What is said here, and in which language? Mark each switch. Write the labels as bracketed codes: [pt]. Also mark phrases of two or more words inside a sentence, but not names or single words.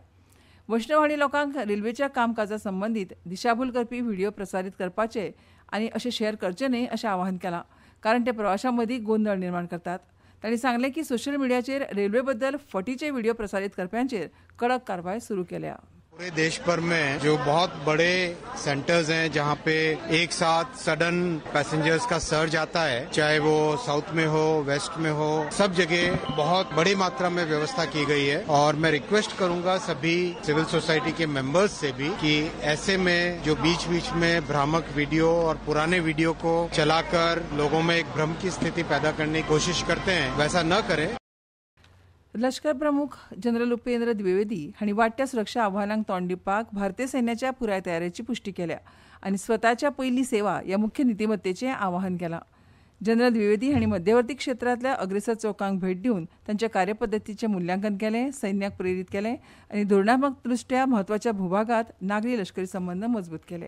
[kok] वैष्णव हांणी लोकांक रेल्वेच्या कामकाजा संबंदीत दिशाभूल करपी व्हिडिओ प्रसारीत करपाचे आनी अशें शेअर करचे न्हय अशें आवाहन केलां, कारण ते प्रवाशां मदीं गोंदळ निर्माण करतात. तांणी सांगलें की सोशल मिडियाचेर रेल्वे बद्दल फटीचे व्हिडिओ प्रसारीत करप्यांचेर कडक कारवाय सुरू केल्या. [hi] पूरे देश भर में जो बहुत बड़े सेंटर्स हैं जहां पे एक साथ [en] sudden passengers [hi] का सर्ज आता है, चाहे वो साउथ में हो, वेस्ट में हो, सब जगह बहुत बड़ी मात्रा में व्यवस्था की गई है. और मैं रिक्वेस्ट करूंगा सभी [en] civil society [hi] के मेंबर्स से भी कि ऐसे में जो बीच बीच में भ्रामक वीडियो और पुराने वीडियो को चलाकर लोगों में एक भ्रम की स्थिति पैदा करने की कोशिश करते हैं, वैसा न करें. [kok] लष्कर प्रमुख जनरल उपेंद्र द्विवेदी हांणी वाडट्या सुरक्षा आव्हानांक तोंड दिवपाक भारतीय सैन्याच्या पुराय तयारेची पुष्टी केल्या आनी स्वताच्या पयली सेवा ह्या मुख्य नितीमत्तेचें आवाहन केलां. जनरल द्विवेदी हांणी मध्यवर्ती क्षेत्रांतल्या अग्रेसर चौकांक भेट दिवन तांच्या कार्यपद्दतीचें मुल्यांकन केलें, सैन्याक प्रेरीत केलें आनी धोरणात्मक दृश्ट्या म्हत्वाच्या भूभागात नागरी लश्करी संबंद मजबूत केले.